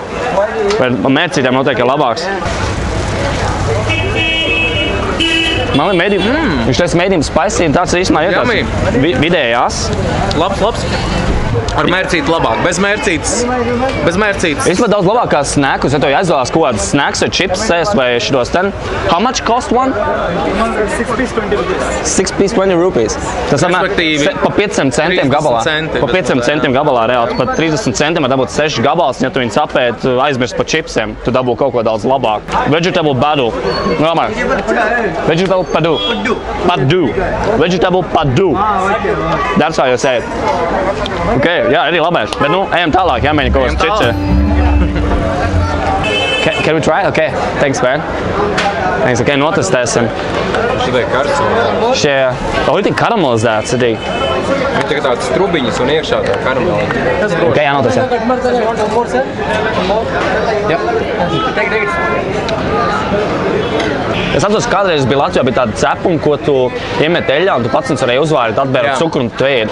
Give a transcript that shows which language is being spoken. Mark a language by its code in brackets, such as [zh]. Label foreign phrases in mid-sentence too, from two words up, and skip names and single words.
[lv] Bet mērcītēm noteikti ir labāks. Man ir mēdījums, viņš teica mēdījums spicy, tāds īstenībā ir tāds vidējās. Labs. Ar mērcīti labāk, bez mērcītes. Īstenībā daudz labākās snackus, ja tev aizvēlās kaut kādas snacks vai chips sēst vai šitos ten. [en] How much cost one? 6 piece 20 rupees. 6 piece 20 rupees. [lv] Tas pa 500 centiem gabalā. Pa 500 centiem gabalā reāli. Pa 30 centiem var dabūt 6 gabals, ja tu viņus apēd, aizmirst pa chipsiem. Tu dabū kaut ko daudz labāk. [en] Vegetable padu. Vegetable padu. Padu. Vegetable padu. That's how you say it. [lv] Ok, jā, arī labais. Bet, ejam tālāk, jāmēģina kaut kas cits. [en] Can we try? Okay, thanks, man. Thanks, [lv] okay, notestēsim. Šitai karsts. Šie, ir tik karamelizēts, ir tik. Viņi tagad tāds trubiņas un iekšā tā karameli. Okay, jānotestē. Es atceros, kādreiz bija Latvijā tāda cepuma, ko tu iemet eļļā un tu pats varēji uzvārīt, atbērot cukuru un tu ēd.